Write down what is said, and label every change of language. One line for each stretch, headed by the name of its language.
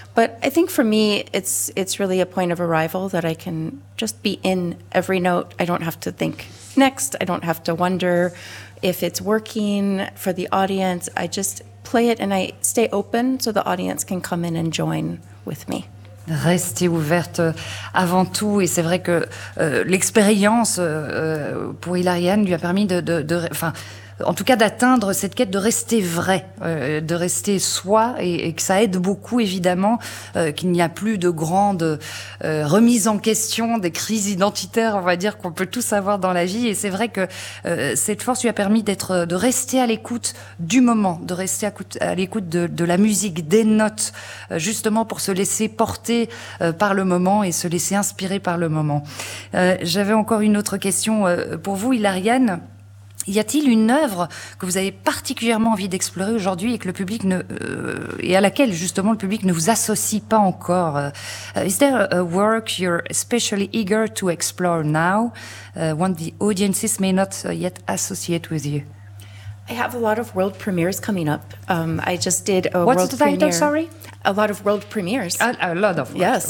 English: But I think for me, it's really a point of arrival that I can just be in every note. I don't have to think next. I don't have to wonder if it's working for the audience. I just play it and I stay open so the audience can come in and join with me.
French: Rester ouverte avant tout, et c'est vrai que l'expérience pour Hilarion lui a permis d'atteindre cette quête de rester vrai, de rester soi, et que ça aide beaucoup évidemment qu'il n'y a plus de grandes remises en question, des crises identitaires, on va dire, qu'on peut tous avoir dans la vie. Et c'est vrai que cette force lui a permis de rester à l'écoute du moment, de rester à l'écoute de la musique, des notes, justement pour se laisser porter par le moment et se laisser inspirer par le moment. J'avais encore une autre question pour vous, Hilarion. Y a-t-il une œuvre que vous avez particulièrement envie d'explorer aujourd'hui et que le public et à laquelle justement le public ne vous associe pas encore?
English: Is there a work you're especially eager to explore now, one the audiences may not yet associate with you? I have a lot of world premieres coming up. I just did a What's world the title, premiere. Sorry? A lot of world premieres. A lot of. Yes,